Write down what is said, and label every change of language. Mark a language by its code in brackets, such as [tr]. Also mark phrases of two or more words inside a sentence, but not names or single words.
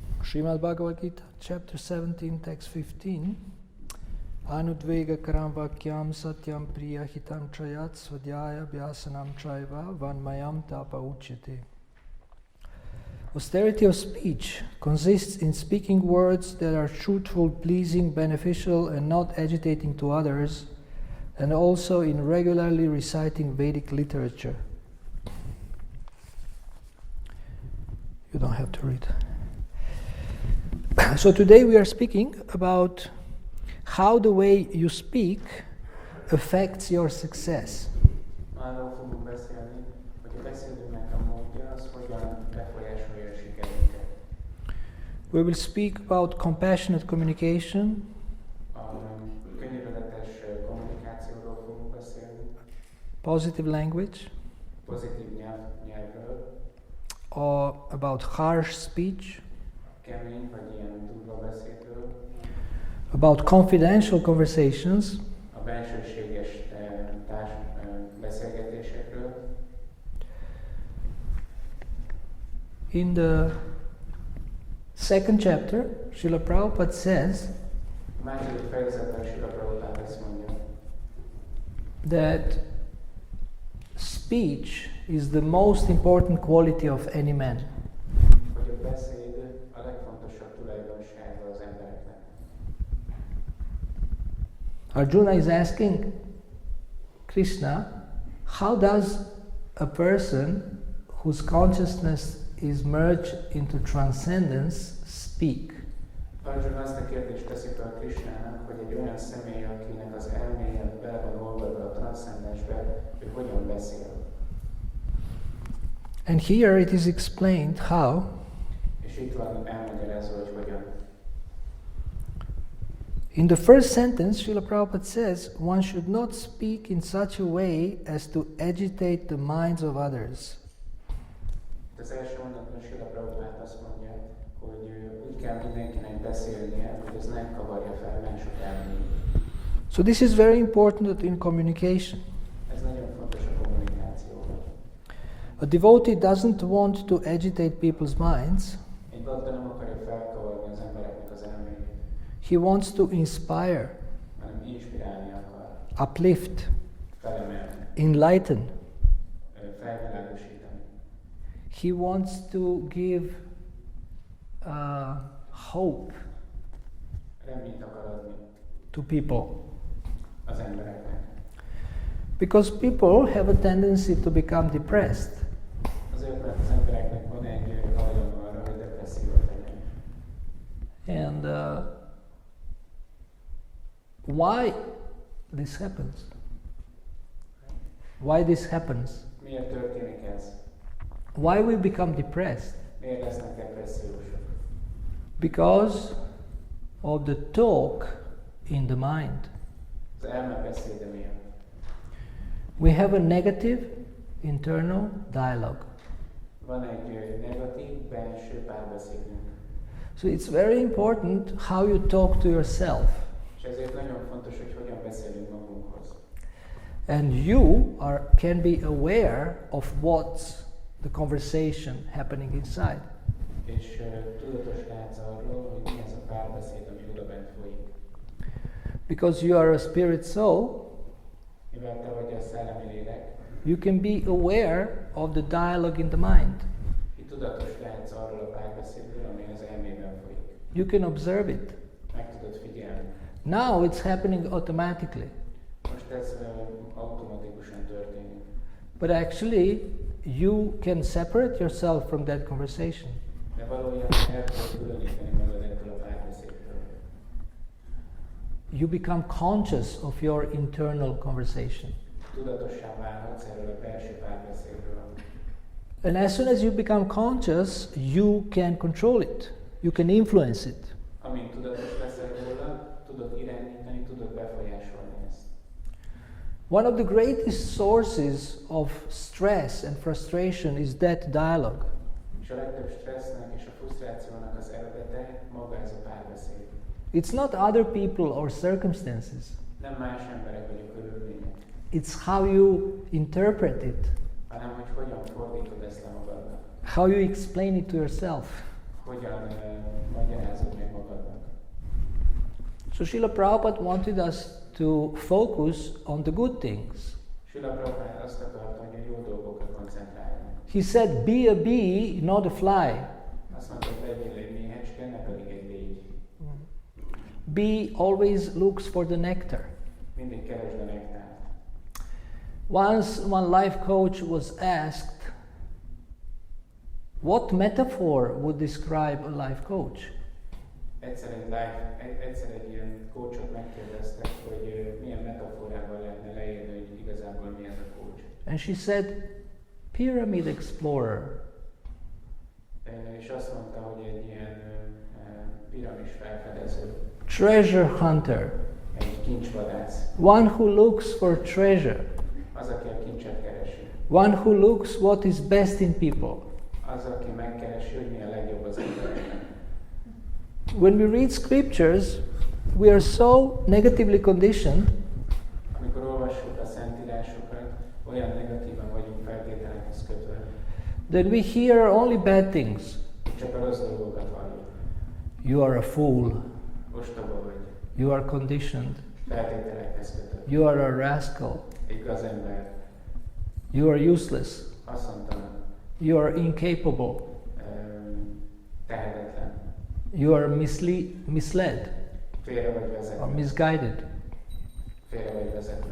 [en] Srimad Bhagavad Gita, chapter 17, text 15. [sa] Anudvega karamvakyam satyam priya hitam chayat svadhyaya vyasanam chaiva vanmayam tapa uchyate. [en] Austerity of speech consists in speaking words that are truthful, pleasing, beneficial, and not agitating to others, and also in regularly reciting Vedic literature. You don't have to read. So today we are speaking about how the way you speak affects your success. [hu] Arról fogunk beszélni, hogy a beszédünknek a módja az hogyan befolyásolja a sikerünket. [en] We will speak about compassionate communication, [hu] A könyörületes kommunikációról fogunk beszélni, [en] positive language, [hu] pozitív nyelvről, [en] or about harsh speech, [hu] kemény vagy ilyen durva beszédről, [en] about confidential conversations, [hu] a bensőséges beszélgetésekről. [en] In the second chapter, Srila Prabhupada says [hu] A második fejezetben Srila Prabhupada ezt mondja, [en] that speech is the most important quality of any man. [hu] hogy a beszéd a legfontosabb tulajdonsága az embereknek. [en] Arjuna is asking Krishna, how does a person whose consciousness is merged into transcendence speak? [hu] Arjuna azt a kérdést teszi fel Krishnának, hogy egy olyan személy, akinek az elméje bele van olvadva a transzcendensbe, ő hogyan beszél. [en] And here it is explained how [hu] És itt van elmagyarázva, hogy hogyan. [en] in the first sentence, Srila Prabhupada says, one should not speak in such a way as to agitate the minds of others. [hu] Az első mondatban Srila Prabhupada azt mondja, hogy úgy kell mindenkinek beszélnie, hogy ez nem kavarja fel mások elméjét. [en] So this is very important in communication. [hu] Ez nagyon fontos a kommunikációban. [en] A devotee doesn't want to agitate people's minds. [hu] Egy bakta nem akarja felkavarni az embereknek az elméjét, [en] He wants to inspire, [hu] hanem inspirálni akar, [en] uplift, [hu] felemelni, [en] enlighten. [hu] felvilágosítani. [en] He wants to give hope [hu] Reményt akar adni [en] to people. [hu] az embereknek. [en] Because people have a tendency to become depressed. [hu] Azért, mert az embereknek van egy hajlama arra, hogy depresszívak legyen. [en] And why this happens? Why this happens? [hu] Miért történik ez? [en] Why we become depressed? [hu] Miért lesznek depressziósok? [en] Because of the talk in the mind. [hu] Az elme beszéde miatt. [en] We have a negative internal dialogue. [hu] Van egy negatív belső párbeszédünk. [en] So it's very important how you talk to yourself. [hu] És ezért nagyon fontos, hogy hogyan beszélünk magunkhoz. [en] And you can be aware of what's the conversation happening inside. [hu] És tudatos lehetsz arról, hogy mi ez a párbeszéd, ami odabent folyik. [en] Because you are a spirit soul, [hu] Mivel te vagy a szellemi lélek, [en] you can be aware of the dialogue in the mind. [hu] itt tudatos lehetsz arról a párbeszédről, ami az elmében folyik. [en] You can observe it. [hu] Meg tudod figyelni. [en] Now it's happening automatically. [hu] Most ez automatikusan történik. [en] But actually, you can separate yourself from that conversation. [hu] De valójában el tudod különíteni magad ettől a párbeszédtől. [en] You become conscious of your internal conversation. [hu] Tudatossá válhatsz erről a belső párbeszédről. [en] And as soon as you become conscious, you can control it. You can influence it. [hu] Amint tudatos leszel róla, tudod irányítani, tudod befolyásolni ezt. [en] One of the greatest sources of stress and frustration is that dialogue. [hu] És a legtöbb stressznek és a frusztrációnak az eredete maga ez a párbeszéd. [en] It's not other people or circumstances. [hu] Nem más emberek vagy a körülmények, [en] It's how you interpret it, [hu] hanem hogy hogyan fordítod ezt le magadnak. [en] how you explain it to yourself. [hu] hogyan magyarázod meg magadnak. [en] So Srila Prabhupada wanted us to focus on the good things. [hu] Srila Prabhupada azt akarta, hogy a jó dolgokra koncentráljunk. [en] He said, be a bee, not a fly. [hu] Azt mondta, hogy legyél egy méhecske, ne pedig egy légy. [en] Bee always looks for the nectar. [hu] Mindig keresd a nektárt. [en] Once one life coach was asked, what metaphor would describe a life coach? [hu] Egyszer egy ilyen coachot megkérdeztek, hogy milyen metaforával lehetne leírni, hogy igazából mi ez a coach. [en] And she said, pyramid explorer. [hu] És azt mondta, hogy egy ilyen piramis felfedező. [en] Treasure hunter. [hu] Egy kincsvadász. [en] One who looks for treasure. [hu] Az, aki a kincset keresi. [en] One who looks what is best in people. [hu] Az, aki megkeresi, hogy mi a legjobb az embereknek. [en] When we read scriptures, we are so negatively conditioned [hu] Amikor olvassuk a szentírásokat, olyan negatívan vagyunk feltételekhez kötve. [en] that we hear only bad things. [hu] Csak a rossz dolgokat halljuk. [en] You are a fool. [hu] Ostoba vagy. [en] You are conditioned. [hu] Feltételekhez kötve. [en] You are a rascal. [hu] Egy gazember. [en] You are useless. [hu] Haszontalan. [en] You are incapable. [hu] Tehetetlen. [en] You are misled [hu] Félre vagy vezetve. [en] or misguided. [hu] Félre vagy vezetve.